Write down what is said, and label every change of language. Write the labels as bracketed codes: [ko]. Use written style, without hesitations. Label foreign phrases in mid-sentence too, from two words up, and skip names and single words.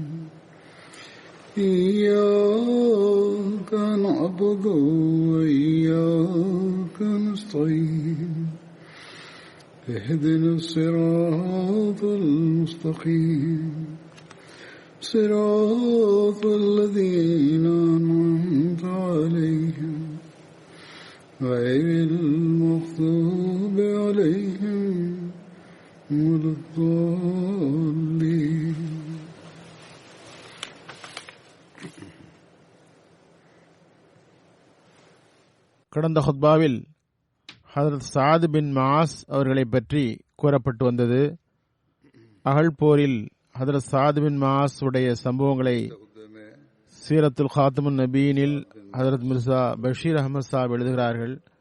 [ar] إياك نعبد وإياك نستعين اهدنا الصراط المستقيم صراط الذين أنعمت عليهم غير المغضوب عليهم ولا الضالين. [ta] கடந்த ஹுத்பாவில் ஹதரத் சாத் பின் மாஸ் அவர்களை பற்றி கூறப்பட்டு வந்தது. அகழ் போரில் ஹதரத் சாத் பின் மாஸ் உடைய சம்பவங்களை சீரத்துல் காத்தமுன் நபீனில் ஹதரத் மிர்சா பஷீர் அஹமத் சாப் எழுதுகிறார்கள்.